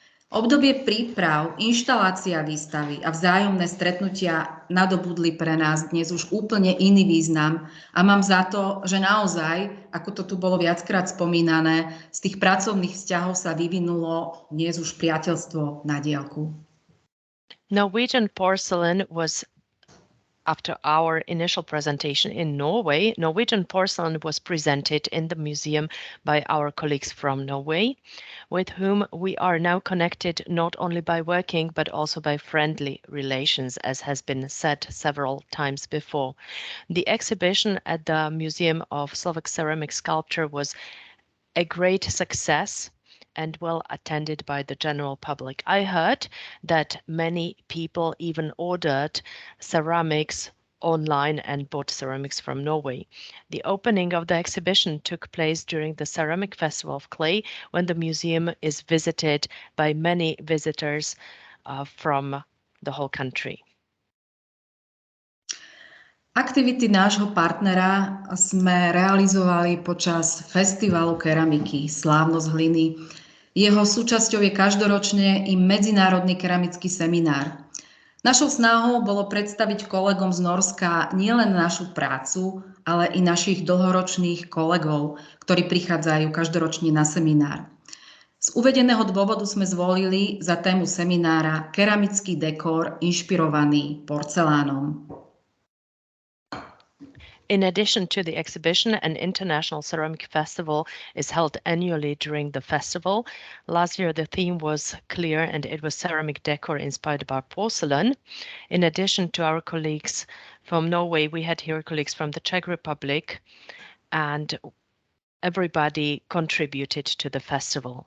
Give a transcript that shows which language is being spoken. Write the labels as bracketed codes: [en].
[sk] Obdobie príprav, inštalácia výstavy a vzájomné stretnutia nadobudli pre nás dnes už úplne iný význam a mám za to, že naozaj, ako to tu bolo viackrát spomínané, z tých pracovných vzťahov sa vyvinulo dnes už priateľstvo na diaľku. [en] Norwegian porcelain was After our initial presentation in Norway, Norwegian porcelain was presented in the museum by our colleagues from Norway, with whom we are now connected not only by working but also by friendly relations, as has been said several times before. The exhibition at the Museum of Slovak Ceramic Sculpture was a great success and well attended by the general public. I heard that many people even ordered ceramics online and bought ceramics from Norway. The opening of the exhibition took place during the Ceramic Festival of Clay, when the museum is visited by many visitors from the whole country. [sk] Aktivity nášho partnera sme realizovali počas festivalu keramiky Slávnosť hliny. Jeho súčasťou je každoročne i medzinárodný keramický seminár. Našou snahou bolo predstaviť kolegom z Norska nielen našu prácu, ale i našich dlhoročných kolegov, ktorí prichádzajú každoročne na seminár. Z uvedeného dôvodu sme zvolili za tému seminára keramický dekor inšpirovaný porcelánom. [en] In addition to the exhibition, an international ceramic festival is held annually during the festival. Last year, the theme was clear and it was ceramic decor inspired by porcelain. In addition to our colleagues from Norway, we had here colleagues from the Czech Republic, and everybody contributed to the festival.